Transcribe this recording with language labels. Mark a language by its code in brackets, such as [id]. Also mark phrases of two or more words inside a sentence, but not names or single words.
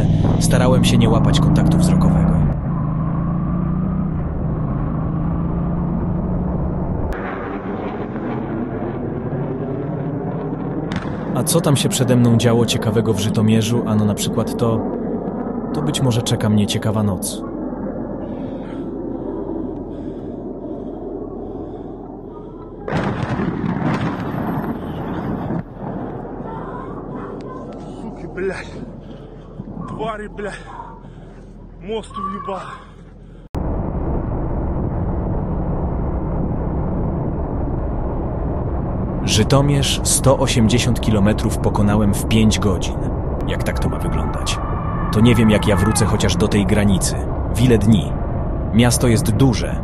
[pl] Starałem się nie łapać kontaktu wzrokowego. A co tam się przede mną działo ciekawego w Żytomierzu? Ano na przykład to być może czeka mnie ciekawa noc. [ru] Суки, блядь. Твари, блядь. Мост уебал. [pl] Żytomierz 180 km pokonałem w 5 godzin. Jak tak to ma wyglądać? To nie wiem, jak ja wrócę chociaż do tej granicy. W ile dni? Miasto jest duże.